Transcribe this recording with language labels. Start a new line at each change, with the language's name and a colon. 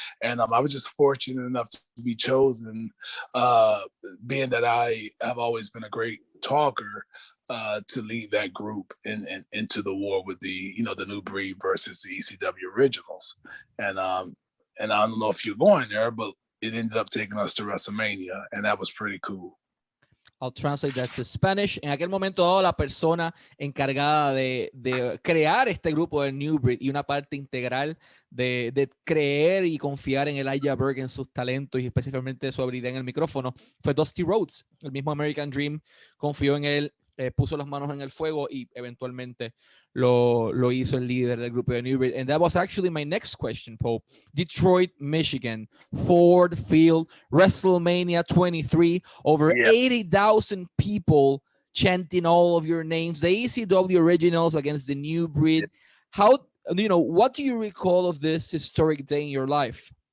English: And I was just fortunate enough to be chosen, being that I have always been a great talker, to lead that group into the war with the new breed versus the ECW originals. And I don't know if you're going there, but it ended up taking us to WrestleMania, and that was pretty cool. I'll translate that to Spanish.
Spanish: En aquel momento dado, la persona encargada de crear este grupo de New Breed y una parte integral de creer y confiar en Elijah Burke, en sus talentos y específicamente su habilidad en el micrófono, fue Dusty Rhodes. El mismo American Dream confió en él, puso las manos en el fuego y eventualmente lo hizo el líder del grupo de New Breed.
English: And that was actually my next question, Pope. Detroit, Michigan, Ford Field, WrestleMania 23, over 80,000 people chanting all of your names, the ECW originals against the New Breed. How, what do you recall of this historic day in your life?